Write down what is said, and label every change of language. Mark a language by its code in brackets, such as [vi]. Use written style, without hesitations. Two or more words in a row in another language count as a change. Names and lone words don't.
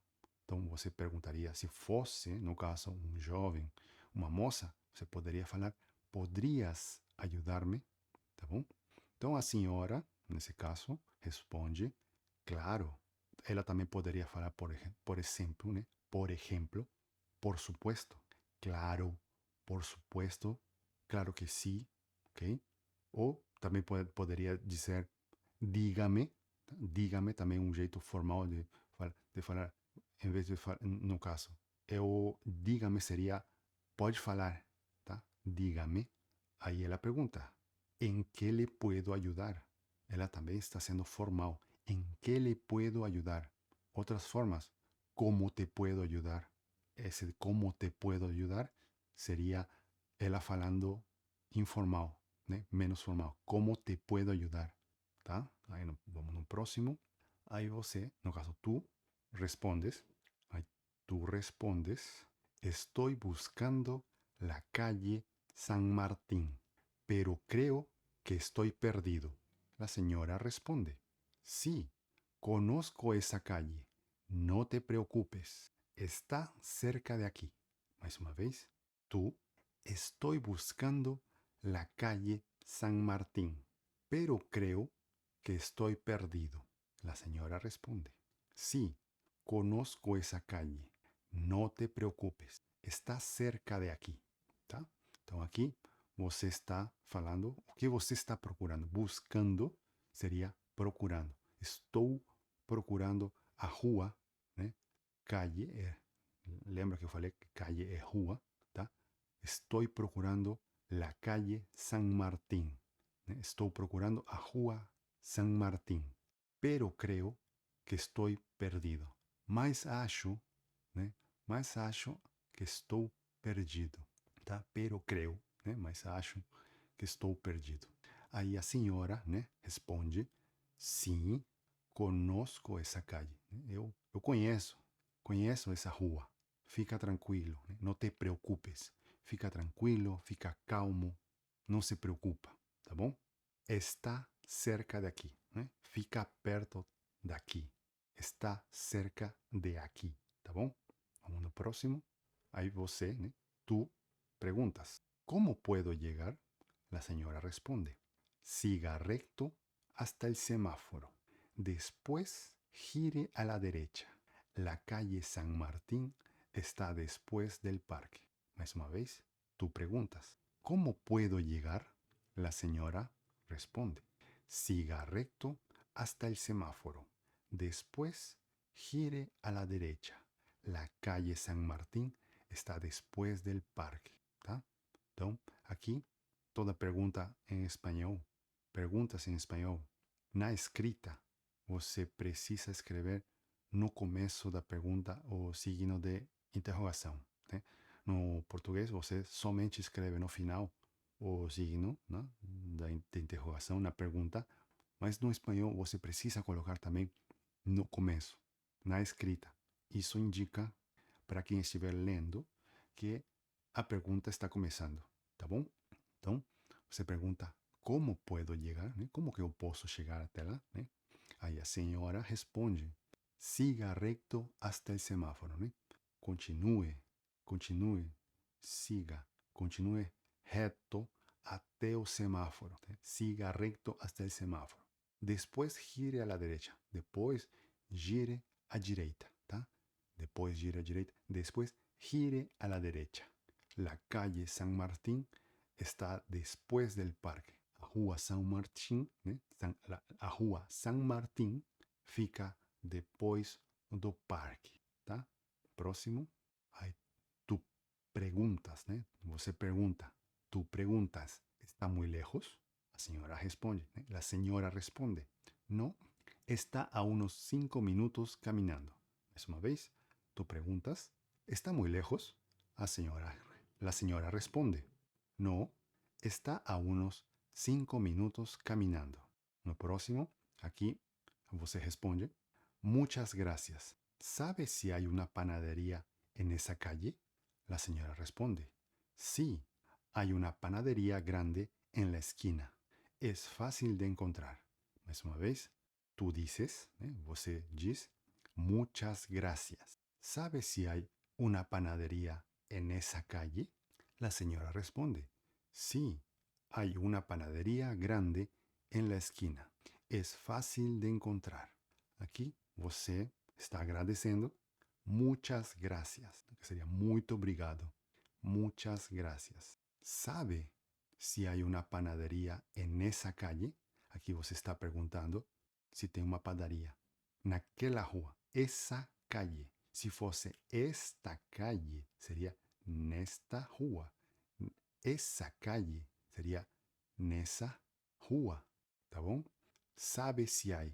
[pt] Então você perguntaria se fosse, no caso, um jovem, uma moça, você poderia falar poderias ajudar-me, tá bom? Então a senhora, nesse caso, responde claro. Ela também poderia falar, por exemplo, né? Por exemplo, [es] por supuesto. Claro, por supuesto. [pt] Claro que sim, ok? Ou também poderia dizer dígame, tá? Dígame também um jeito formal de falar, em vez de falar, no caso. Dígame seria, pode falar, tá? Dígame. Aí ela pergunta, [es] ¿en qué le puedo ayudar? [pt] Ela também está sendo formal. [es] ¿En qué le puedo ayudar? [pt] Outras formas, [es] ¿cómo te puedo ayudar? [pt] Esse [es] como te puedo ayudar [pt] seria ela falando informal, né? Menos formal. [es] Como te puedo ayudar? [pt] Tá? Aí vamos no próximo. Aí você, no caso [es] tú, respondes. Aí tú respondes. Estoy buscando la calle San Martín, pero creo que estoy perdido. La señora responde. Sí, conozco esa calle. No te preocupes. Está cerca de aquí. [pt] Mais uma vez. [es] Tú, estoy buscando la calle San Martín, pero creo que estoy perdido. La señora responde. Sí, conozco esa calle. No te preocupes. Está cerca de aqui. Tá? [pt] Então aqui você está falando o que você está procurando. Buscando seria procurando. Estou procurando a rua, né? Calle lembra que eu falei que calle é rua, tá? Estou procurando [es] la calle [pt] San Martín. Né? Estou procurando a rua San Martín. [es] Pero creo que [pt] estou perdido. Mas acho, né? Mas acho que estou perdido, tá? [es] Pero creo, [pt] né? Mas acho que estou perdido. Aí a senhora, né? Responde, sim, conosco essa calle. Eu conheço essa rua. Fica tranquilo, né? Não te preocupes. Fica tranquilo, fica calmo, não se preocupa, tá bom? [es] Está cerca [pt] daqui, né? Fica perto daqui. [es] Está cerca de aqui, [pt] tá bom? Vamos no próximo. Aí você, né? [es] Tú preguntas, ¿cómo puedo llegar? La señora responde, siga recto hasta el semáforo. Después gire a la derecha. La calle San Martín está después del parque. Mais uma vez, tú preguntas, ¿cómo puedo llegar? La señora responde, siga recto hasta el semáforo. Después gire a la derecha. La calle San Martín está después del parque. [pt] Tá? Então, aqui, toda pergunta em espanhol, perguntas em espanhol, na escrita, você precisa escrever no começo da pergunta o signo de interrogação. Né? No português, você somente escreve no final o signo, né, de interrogação na pergunta, mas no espanhol você precisa colocar também no começo, na escrita. Isso indica para quem estiver lendo que a pergunta está começando, tá bom? Então, você pergunta, como puedo chegar? Né? Como que eu posso chegar até lá? Né? Aí a senhora responde, [es] siga recto hasta el semáforo. [pt] Né? Continue, siga, continue reto até o semáforo. Né? [es] Siga recto hasta el semáforo. Depois gire a la derecha. [pt] Depois gire à direita, tá? Depois gire à direita. [es] Depois gire a la derecha. La calle San Martín está después del parque. [pt] A rua San Martín, né? A rua San Martín fica depois do parque, tá? Próximo. Aí tu perguntas, né? Você pergunta. Tu perguntas, [es] ¿está muy lejos? La señora responde, ¿eh? La señora responde, no, está a unos 5 minutos caminando. Es una vez, tú preguntas, ¿está muy lejos? La señora responde, no, está a unos 5 minutos caminando. [pt] No próximo, aquí, você responde, [es] muchas gracias. ¿Sabe si hay una panadería en esa calle? La señora responde, sí, hay una panadería grande en la esquina. Es fácil de encontrar. [pt] Mais uma vez, [es] tú dices, [pt] você diz, [es] muchas gracias. ¿Sabe si hay una panadería en esa calle? La señora responde, sí, hay una panadería grande en la esquina. Es fácil de encontrar. [pt] Aqui você está agradecendo. [es] Muchas gracias. [pt] Que seria muito obrigado. [es] Muchas gracias. ¿Sabe si hay una panadería en esa calle? [pt] Aquí você está perguntando se tem uma padaria naquela rua, essa calle. Se fosse esta calle, seria nesta rua. Essa calle seria nessa rua, tá bom? Sabe se há.